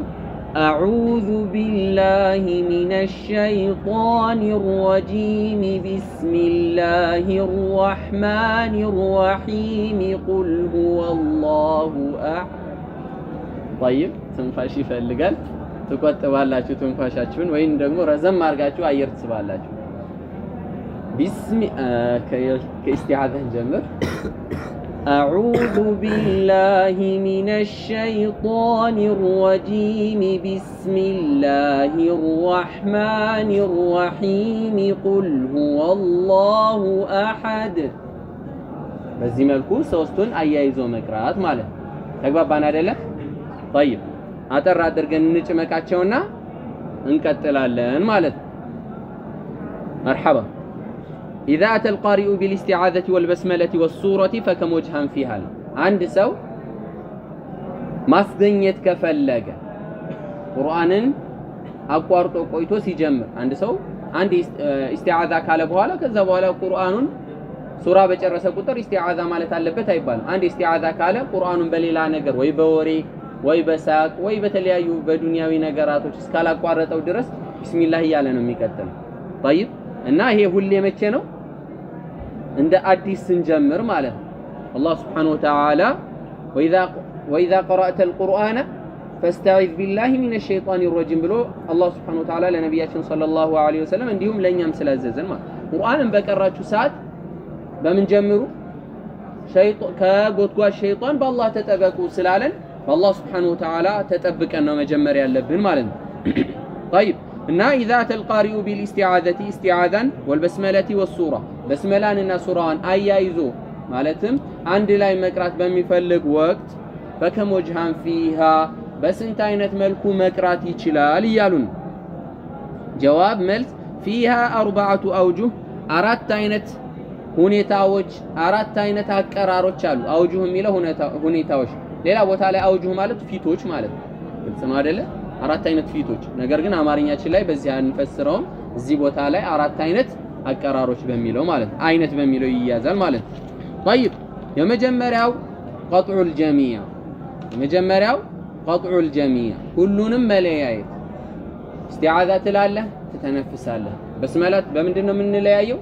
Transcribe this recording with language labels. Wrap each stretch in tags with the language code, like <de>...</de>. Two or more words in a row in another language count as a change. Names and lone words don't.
<ar>أعوذ بالله من الشيطان الرجيم بسم الله الرحمن الرحيم قل هو الله أحد።</ar> <am>ጠይብ ትንፋሽ ይፈልጋል። ትቆጥባላችሁ ትንፋሻችሁን፣ ወይም ደግሞ ረዘም አድርጋችሁ አየር ትስባላችሁ። ከእስቲዓዛን ጀምር።</am> <ar>أعوذ بالله من الشيطان الرجيم بسم الله الرحمن الرحيم قل هو الله أحد.</ar> <am>በዚህ መልኩ ሶስቱን አያይዞ መቅራት ማለት ተግባባን አይደለ? طيب አጠር አድርገን እንጭመቃቸውና እንቀጥላለን ማለት مرحبا.</am> <ar>إذا أتى القارئ بالاستعاذة والبسملة والسورة فكم وجها فيها. عند سو</ar> <am>ማስገኘት ከፈለገ ቁርአንን አቋርጦ ቆይቶ ሲጀምር አንድ ሰው አንድ ኢስቲዓዛ ካለ በኋላ ከዛ በኋላ ቁርአኑን ሱራ በጨረሰ ቁጥር ኢስቲዓዛ ማለት አለበት አይባልም። አንድ ኢስቲዓዛ ካለ ቁርአኑን በሌላ ነገር ወይ በወሬ ወይ በሳቅ ወይ በተለያዩ በዱንያዊ ነገራቶች እስካላቋረጠው ድረስ ቢስሚላህ እያለ ነው የሚቀጥለው። طيب እና ይሄ ሁሌ መቼ ነው? እንደ አዲስ ስንጀምር ማለት ነው። አላህ</am> <ar>سبحانه وتعالى وإذا قرأت القرآن فاستعذ بالله من الشيطان الرجيم</ar> <am>ብሎ አላህ</am> <ar>سبحانه وتعالى</ar> <am>ለነብያችን</am> <ar>صلى الله عليه وسلم</ar> <am>እንዲሁም ለኛም ስላዘዘን ማለት ቁርአንን በቀራችሁ ሰዓት በምን ጀምሩ? ከጎትጓሽ ሸይጣን በአላህ ተጠበቁ ስላለን በአላህ</am> <ar>سبحانه وتعالى</ar> <am>ተጠብቀን ነው መጀመር ያለብን ማለት ነው። طيب እና</am> <ar>إذا أتى القارئ بالاستعاذة استعاذا والبسملة والسورة</ar> <am>በስመላንና ሱራዋን አያይዞ ማለትም አንድ ላይ መቅራት በሚፈልግ ወቅት</am> <ar>فكم وجها فيها</ar> <am>በስንት አይነት መልኩ መቅራት ይችላል እያሉን ጀዋብ መልስ</am> <ar>فيها 4 أوجه</ar> <am>አራት አይነት ሁኔታዎች አራት አይነት አቀራሮች አሉ። አውጁህ የሚለው ሁኔታዎች፣ ሌላ ቦታ ላይ አውጁህ ማለት ፊቶች ማለት ነው። ግልጽ ነው አይደለ? አራት አይነት ፊቶች። ነገር ግን አማርኛችን ላይ በዚህ አንፈስረውም። እዚህ ቦታ ላይ አራት አይነት አቀራሮች በሚለው ማለት ነው፣ አይነት በሚለው ይያዛል ማለት ነው። طيب የመጀመሪያው</am> <ar>قطع الجميع፣</ar> <am>የመጀመሪያው</am> <ar>قطع الجميع</ar> <am>ሁሉንም መለያየት። እስቲዓዛ ትላለህ፣ ትተነፍሳለህ። በስመላት በምንድን ነው የምንለያየው?</am>